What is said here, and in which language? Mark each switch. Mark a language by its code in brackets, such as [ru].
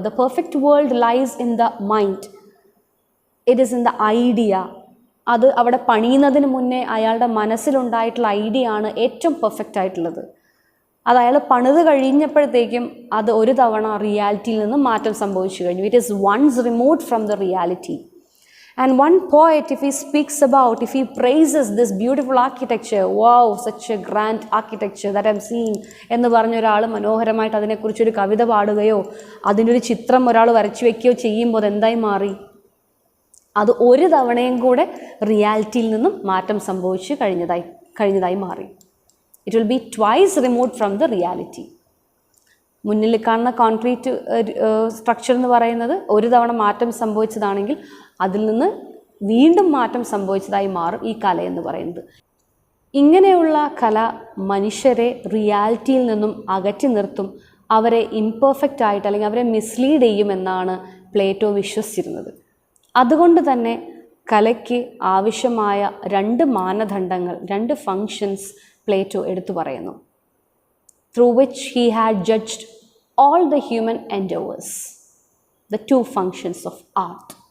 [en] The perfect world lies in the mind, it is in the idea. [ml] അത് അവിടെ പണിയുന്നതിന് മുന്നേ അയാളുടെ മനസ്സിലുണ്ടായിട്ടുള്ള ഐഡിയ ആണ് ഏറ്റവും പെർഫെക്റ്റ് ആയിട്ടുള്ളത്. അത് അയാൾ പണിത് കഴിഞ്ഞപ്പോഴത്തേക്കും അത് ഒരു തവണ റിയാലിറ്റിയിൽ നിന്ന് മാറ്റം സംഭവിച്ചു കഴിഞ്ഞു. [en] It is once removed from the reality. And one poet, if he speaks about, if he praises this beautiful architecture, wow, such a grand architecture that I've seen, [ml] എന്ന് പറഞ്ഞ ഒരാൾ മനോഹരമായിട്ട് അതിനെക്കുറിച്ചൊരു കവിത പാടുകയോ അതിൻ്റെ ഒരു ചിത്രം ഒരാൾ വരച്ചു വയ്ക്കുകയോ ചെയ്യുമ്പോൾ അതെന്തായി മാറി? അത് ഒരു തവണയും കൂടെ റിയാലിറ്റിയിൽ നിന്നും മാറ്റം സംഭവിച്ച് കഴിഞ്ഞതായി മാറി. [en] It will be twice removed from the reality. [ml] മുന്നിൽ കാണുന്ന കോൺക്രീറ്റ് സ്ട്രക്ചർ എന്ന് പറയുന്നത് ഒരു തവണ മാറ്റം സംഭവിച്ചതാണെങ്കിൽ അതിൽ നിന്ന് വീണ്ടും മാറ്റം സംഭവിച്ചതായി മാറും ഈ കല എന്ന് പറയുന്നത്. ഇങ്ങനെയുള്ള കല മനുഷ്യരെ റിയാലിറ്റിയിൽ നിന്നും അകറ്റി നിർത്തും, അവരെ ഇംപെർഫെക്റ്റ് ആയിട്ട് അല്ലെങ്കിൽ അവരെ മിസ്ലീഡ് ചെയ്യുമെന്നാണ് പ്ലേറ്റോ വിശ്വസിച്ചിരുന്നത്. അതുകൊണ്ട് തന്നെ കലയ്ക്ക് ആവശ്യമായ 2 മാനദണ്ഡങ്ങൾ, 2 ഫങ്ഷൻസ് പ്ലേറ്റോ എടുത്തു പറയുന്നു. [en] through which he had judged all the human endeavors, the 2 functions of art.